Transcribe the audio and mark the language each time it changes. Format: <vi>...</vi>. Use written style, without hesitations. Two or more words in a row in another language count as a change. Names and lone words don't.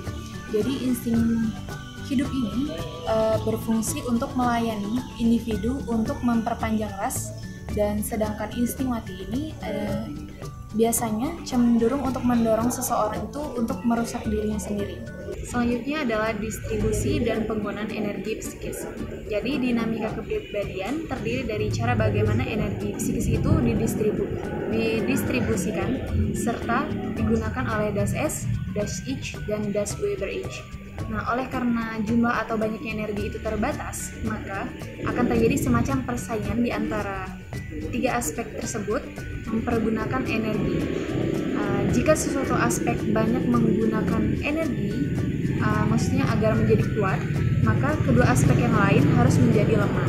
<id>Jadi insting hidup ini berfungsi untuk melayani individu untuk memperpanjang ras, dan sedangkan insting mati ini biasanya cenderung untuk mendorong seseorang itu untuk merusak dirinya sendiri. Selanjutnya adalah distribusi dan penggunaan energi psikis. Jadi dinamika kepribadian terdiri dari cara bagaimana energi psikis itu didistribusikan serta digunakan oleh</id> <de>das es, das ich,</de> <id>dan</id> <de>das Weber ich.</de> <id>Nah, oleh karena jumlah atau banyaknya energi itu terbatas, maka akan terjadi semacam persaingan di antara tiga aspek tersebut mempergunakan energi. Jika sesuatu aspek banyak menggunakan energi, maksudnya agar menjadi kuat, maka kedua aspek yang lain harus menjadi lemah.</id>